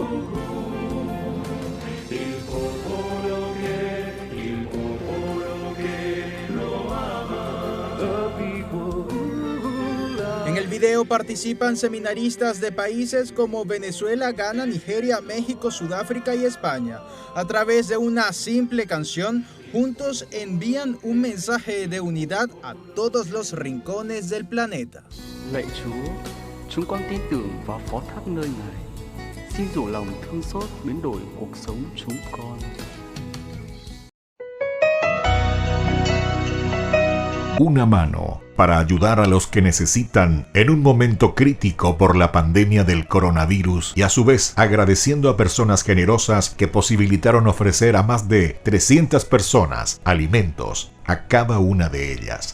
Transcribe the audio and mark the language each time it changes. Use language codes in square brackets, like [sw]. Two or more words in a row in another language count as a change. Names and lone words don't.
[es] En el video participan seminaristas de países como Venezuela, Ghana, Nigeria, México, Sudáfrica y España. A través de una simple canción, juntos envían un mensaje de unidad a todos los rincones del planeta. [vi] Lạy Chúa, chúng con tin tưởng vào phó thác nơi Ngài. Xin rủ lòng thương xót biến đổi cuộc sống chúng con. [es] Una mano para ayudar a los que necesitan en un momento crítico por la pandemia del coronavirus y a su vez agradeciendo a personas generosas que posibilitaron ofrecer a más de 300 personas alimentos a cada una de ellas.